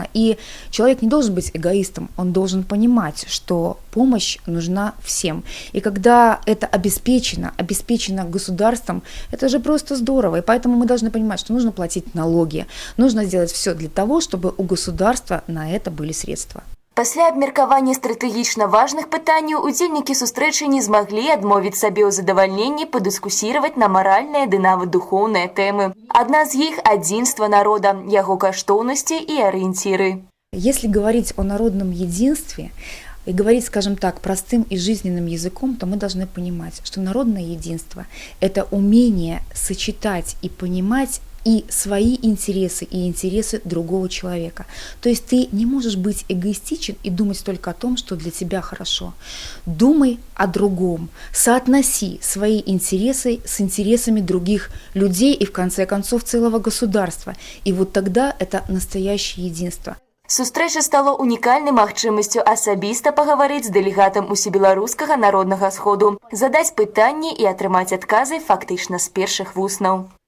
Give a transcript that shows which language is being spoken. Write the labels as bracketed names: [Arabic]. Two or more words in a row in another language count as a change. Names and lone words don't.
[Russian] И человек не должен быть эгоистом, он должен понимать, что помощь нужна всем. И когда это обеспечено государством, это же просто здорово. И поэтому мы должны понимать, что нужно платить налоги, нужно сделать все для того, чтобы у государства на это были средства. [Belarusian] Пасля абмеркавання стратэгічна важных пытанняў удзельнікі сустрэчы не змаглі адмовіць сабе ў задавальненні падыскусіраваць на маральныя ды нават духоўныя тэмы. Адна з іх – адзінства народа, яго каштоўнасці і арыенціры. [Russian] Если говорить о народном единстве и говорить, скажем так, простым и жизненным языком, то мы должны понимать, что народное единство – это умение сочетать и понимать и свои интересы, и интересы другого человека. То есть ты не можешь быть эгоистичен и думать только о том, что для тебя хорошо. Думай о другом, соотноси свои интересы с интересами других людей и, в конце концов, целого государства. И вот тогда это настоящее единство. [Belarusian] Сустрэча стала унікальнай магчымасцю асабіста пагаварыць з дэлегатам усебеларускага народнага сходу, задаць пытанні і атрымаць адказы фактычна з першых вуснаў.